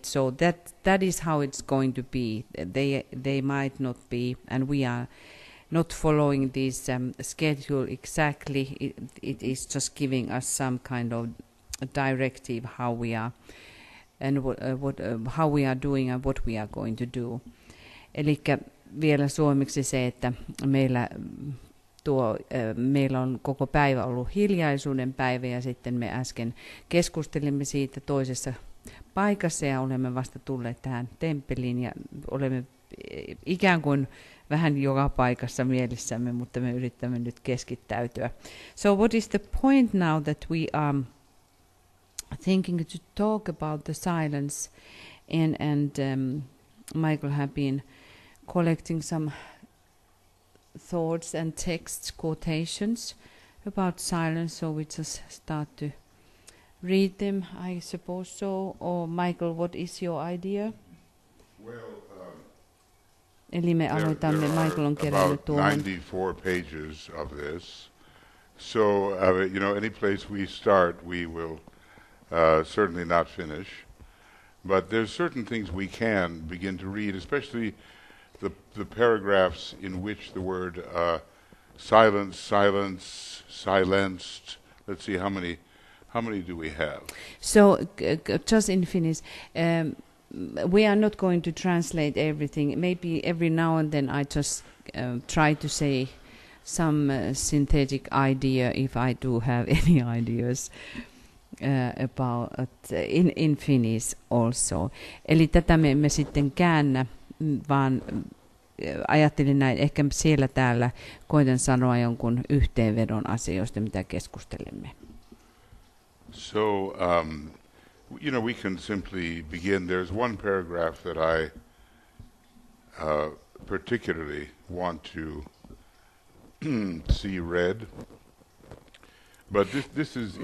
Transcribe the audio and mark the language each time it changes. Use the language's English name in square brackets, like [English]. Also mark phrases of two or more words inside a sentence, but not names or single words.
[English] So that is how it's going to be. They might not be, and we are not following this schedule exactly. It is just giving us some kind of directive how we are and how we are doing and what we are going to do. [Finnish] Elikkä vielä suomeksi se, että meillä on koko päivä ollut hiljaisuuden päivä, ja sitten me äsken keskustelimme siitä toisessa paikassa ja olemme vasta tulleet tähän temppeliin ja olemme ikään kuin vähän joka paikassa mielessämme, mutta me yritämme nyt keskittäytyä. [English] So what is the point now that we are thinking to talk about the silence, and Michael have been collecting some thoughts and text quotations about silence, so we just start to read them, I suppose so. Or Michael, what is your idea? Well, [Finnish] Eli me aloitamme, Michael on kerännyt tuohon [English] 94 pages of this. So, any place we start, we will certainly not finish. But there's certain things we can begin to read, especially the paragraphs in which the word silenced. Let's see, how many do we have? So just in Finnish, we are not going to translate everything. Maybe every now and then I just try to say some synthetic idea if I do have any ideas about in Finnish also. [Finnish] Eli tätä me emme sitten käännä, vaan ajattelin näin, ehkä siellä täällä koitan sanoa jonkun yhteenvedon asioista, mitä keskustelemme. [English] So, we can simply begin. There's one paragraph that I particularly want to see read. But this is...